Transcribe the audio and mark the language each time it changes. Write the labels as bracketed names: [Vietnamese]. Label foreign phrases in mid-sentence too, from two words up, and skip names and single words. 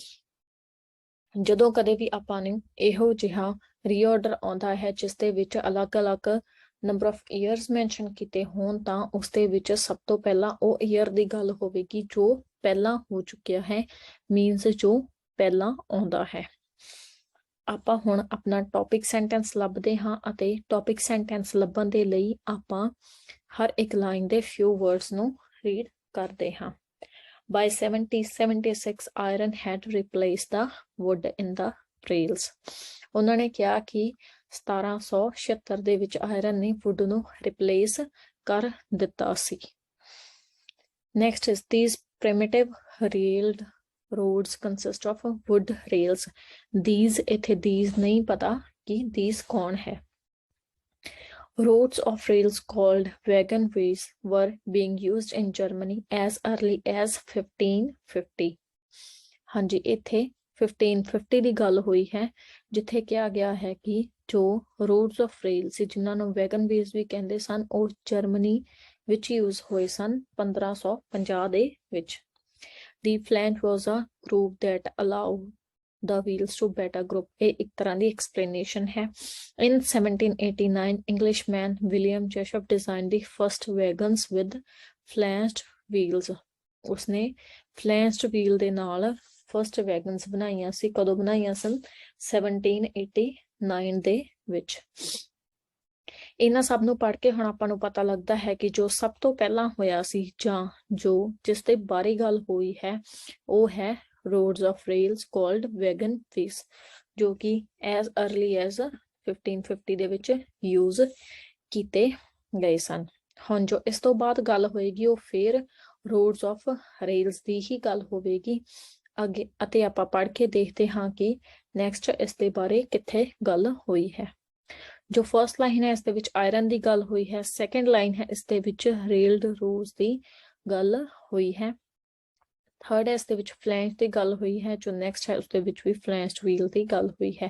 [Punjabi] ਜਦੋਂ ਕਦੇ ਵੀ ਆਪਾਂ ਨੂੰ ਇਹੋ ਜਿਹਾ ਰੀਆਰਡਰ ਆਉਂਦਾ ਹੈ ਜਿਸ ਦੇ ਵਿੱਚ ਅਲੱਗ-ਅਲੱਗ [English] number of years [Punjabi] ਮੈਂਸ਼ਨ ਕੀਤੇ ਹੋਣ, ਤਾਂ ਉਸ ਦੇ ਵਿੱਚ ਸਭ ਤੋਂ ਪਹਿਲਾਂ ਉਹ ਈਅਰ ਦੀ ਗੱਲ ਹੋਵੇਗੀ ਜੋ ਪਹਿਲਾਂ ਹੋ ਚੁੱਕਿਆ ਹੈ, ਮੀਨਸ ਜੋ ਪਹਿਲਾਂ ਆਉਂਦਾ ਹੈ। ਆਪਾਂ ਹੁਣ ਆਪਣਾ [English] topic sentence [Punjabi] ਲੱਭਦੇ ਹਾਂ ਅਤੇ [English] topic sentence [Punjabi] ਲੱਭਣ ਦੇ ਲਈ ਆਪਾਂ ਹਰ ਇੱਕ ਲਾਈਨ ਦੇ [English] few words [Punjabi] ਨੂੰ ਰੀਡ ਕਰਦੇ ਹਾਂ। [English] By 1776, iron had replaced the wood in the rails. [Punjabi] ਉਹਨਾਂ ਨੇ ਕਿਹਾ ਕਿ 1776 ਦੇ ਵਿੱਚ ਆਇਰਨ ਨੇ ਵੁੱਡ ਨੂੰ ਰਿਪਲੇਸ ਕਰ ਦਿੱਤਾ ਸੀ। [English] Next is these primitive railed roads consist of wood rails. [Punjabi] These ਇੱਥੇ these ਨਹੀਂ ਪਤਾ ਕਿ these ਕੌਣ ਹੈ। [English] Roads of rails called wagonways were being used in Germany as early as 1550. [Punjabi] ਹਾਂਜੀ, ਇੱਥੇ 1550 ਦੀ ਗੱਲ ਹੋਈ ਹੈ, ਜਿੱਥੇ ਕਿਹਾ ਗਿਆ ਹੈ ਕਿ ਜੋ [English] roads of rail [Punjabi] ਸੀ, ਜਿਨ੍ਹਾਂ ਨੂੰ wagonways ਵੀ ਕਹਿੰਦੇ ਸਨ, ਉਹ ਜਰਮਨੀ ਵਿੱਚ ਯੂਜ਼ ਹੋਏ ਸਨ 1550 ਦੇ ਵਿੱਚ। [English] The flange was a groove that allowed the wheels to better grip. [Punjabi] ਇਹ ਇੱਕ ਤਰ੍ਹਾਂ ਦੀ explanation ਹੈ। [English] In 1789, Englishman William Jessup designed the first wagons with flanged wheels. [Punjabi] ਉਸਨੇ [English] flanged wheel [Punjabi] ਦੇ ਨਾਲ [English] first wagons [Punjabi] ਬਣਾਈਆਂ ਸੀ। ਕਦੋਂ ਬਣਾਈਆਂ ਸਨ? 1789 ਦੇ ਵਿੱਚ। ਇਹਨਾਂ ਸਭ ਨੂੰ ਪੜ੍ਹ ਕੇ ਹੁਣ ਆਪਾਂ ਨੂੰ ਪਤਾ ਲੱਗਦਾ ਹੈ ਕਿ ਜੋ ਸਭ ਤੋਂ ਪਹਿਲਾਂ ਹੋਇਆ ਸੀ, ਜਾਂ ਜਿਸ ਦੇ ਬਾਰੇ ਗੱਲ ਹੋਈ ਹੈ, ਉਹ ਹੈ [English] roads of rails called wagonways, [Punjabi] ਜੋ ਕਿ [English] as early as [Punjabi] 1550 ਦੇ ਵਿੱਚ ਯੂਜ਼ ਕੀਤੇ ਗਏ ਸਨ। ਹੁਣ ਜੋ ਇਸ ਤੋਂ ਬਾਅਦ ਗੱਲ ਹੋਏਗੀ ਉਹ ਫਿਰ [English] roads of rails [Punjabi] ਦੀ ਹੀ ਗੱਲ ਹੋਵੇਗੀ ਅੱਗੇ, ਅਤੇ ਆਪਾਂ ਪੜ੍ਹ ਕੇ ਦੇਖਦੇ ਹਾਂ ਕਿ ਨੈਕਸਟ ਇਸ ਦੇ ਬਾਰੇ ਕਿੱਥੇ ਗੱਲ ਹੋਈ ਹੈ। ਜੋ [English] first line [Punjabi] ਹੈ ਇਸ ਦੇ ਵਿੱਚ ਆਇਰਨ ਦੀ ਗੱਲ ਹੋਈ ਹੈ, [English] second line [Punjabi] ਹੈ ਇਸ ਦੇ ਵਿੱਚ [English] railed roads [Punjabi] ਦੀ ਗੱਲ ਹੋਈ ਹੈ, ਥਰਡ ਹੈ ਇਸ ਦੇ ਵਿੱਚ ਫਲੈਂਜ ਦੀ ਗੱਲ ਹੋਈ ਹੈ, ਜੋ ਨੈਕਸਟ ਹੈ ਉਸ ਦੇ ਵਿੱਚ ਵੀ [English] flanged wheel [Punjabi] ਦੀ ਗੱਲ ਹੋਈ ਹੈ।